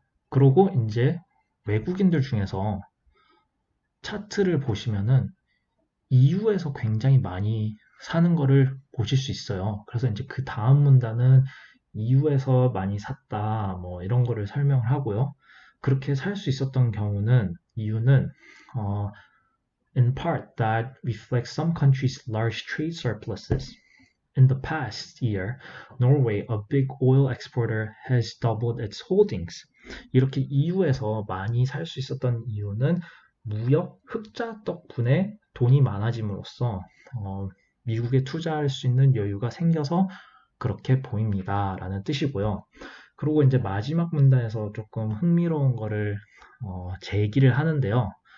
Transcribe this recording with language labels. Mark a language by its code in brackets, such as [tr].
[ko] 그리고 이제 외국인들 중에서 차트를 보시면은 EU에서 굉장히 많이 사는 거를 보실 수 있어요. 그래서 이제 그 다음 문단은 EU에서 많이 샀다, 뭐 이런 거를 설명을 하고요. 그렇게 살 수 있었던 이유는 [en] in part that reflects some countries' large trade surpluses. In the past year, Norway, a big oil exporter, has doubled its holdings. [ko] 이렇게 EU에서 많이 살 수 있었던 이유는 무역 흑자 덕분에 돈이 많아짐으로써 미국에 투자할 수 있는 여유가 생겨서 그렇게 보입니다. 라는 뜻이고요. 그리고 이제 마지막 문단에서 조금 흥미로운 거를 제기를 하는데요.